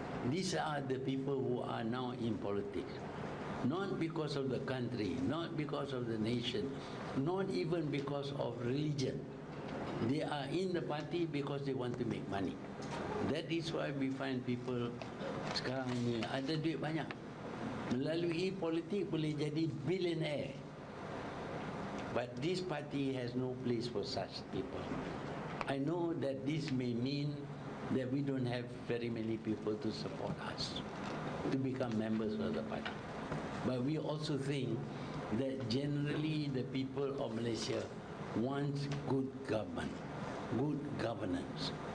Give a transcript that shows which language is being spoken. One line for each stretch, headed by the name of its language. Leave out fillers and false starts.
English: These are the people who are now in politics. Not because of the country, not because of the nation, not even because of religion. They are in the party because they want to make money. That is why we find people
Malay: sekarang ni ada duit banyak. Melalui politik boleh jadi billionaire.
English: But this party has no place for such people. I know that this may mean that we don't have very many people to support us to become members of the party. But we also think that generally the people of Malaysia want good government, good governance.